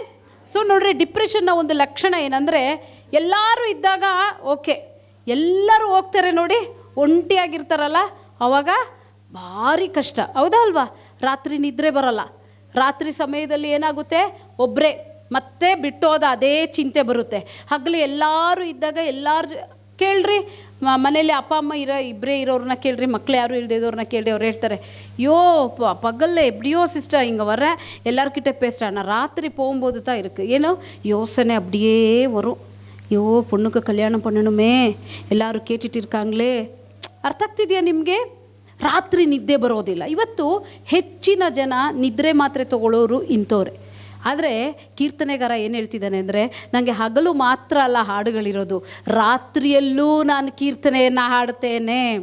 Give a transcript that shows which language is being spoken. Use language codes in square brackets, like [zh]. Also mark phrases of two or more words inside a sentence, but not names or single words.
[kn] ಸೊ ನೋಡ್ರಿ, ಡಿಪ್ರೆಷನ್ನ ಒಂದು ಲಕ್ಷಣ ಏನಂದರೆ, ಎಲ್ಲರೂ ಇದ್ದಾಗ ಓಕೆ, ಎಲ್ಲರೂ ಹೋಗ್ತಾರೆ ನೋಡಿ, ಒಂಟಿಯಾಗಿರ್ತಾರಲ್ಲ ಅವಾಗ ಭಾರಿ ಕಷ್ಟ, ಹೌದಾ ಅಲ್ವಾ? ರಾತ್ರಿ ನಿದ್ರೆ ಬರೋಲ್ಲ. ರಾತ್ರಿ ಸಮಯದಲ್ಲಿ ಏನಾಗುತ್ತೆ, ಒಬ್ಬರೇ ಮತ್ತೆ ಬಿಟ್ಟೋದ ಅದೇ ಚಿಂತೆ ಬರುತ್ತೆ. ಹಗಲು ಎಲ್ಲರೂ ಇದ್ದಾಗ ಎಲ್ಲರೂ ಕೇಳ್ರಿ, ಮನೇಲಿ ಅಪ್ಪ ಅಮ್ಮ ಇಬ್ಬರೇ ಇರೋರನ್ನ ಕೇಳ್ರಿ, ಮಕ್ಳು ಯಾರು ಇಲ್ದಿದ್ದವ್ರನ್ನ ಕೇಳ್ರಿ, ಅವ್ರು ಹೇಳ್ತಾರೆ, [ta] யோ பகல்ல எப்படியோ சிஸ்டர் இங்கே வர எல்லார்கிட்ட பேசுகிறேன், நான் ராத்திரி போகும்போது தான் இருக்குது ஏன்னோ யோசனை அப்படியே வரும். யோ பொண்ணுக்கு கல்யாணம் பண்ணணுமே, ಎಲ್ಲರೂ ಕೇಟಿಟ್ಟು இருக்காங்களே. [kn] ಅರ್ಥ ಆಗ್ತಿದೆಯಾ ನಿಮಗೆ? ರಾತ್ರಿ ನಿದ್ದೆ ಬರೋದಿಲ್ಲ. ಇವತ್ತು ಹೆಚ್ಚಿನ ಜನ ನಿದ್ರೆ ಮಾತ್ರೆ ತಗೊಳ್ಳೋರು ಇಂಥವ್ರೆ. ಆದರೆ ಕೀರ್ತನೆಗಾರ ಏನು ಹೇಳ್ತಿದ್ದಾನೆ ಅಂದರೆ, ನನಗೆ ಹಗಲು ಮಾತ್ರ ಅಲ್ಲ ಹಾಡುಗಳಿರೋದು, ರಾತ್ರಿಯಲ್ಲೂ ನಾನು ಕೀರ್ತನೆಯನ್ನು ಹಾಡ್ತೇನೆ.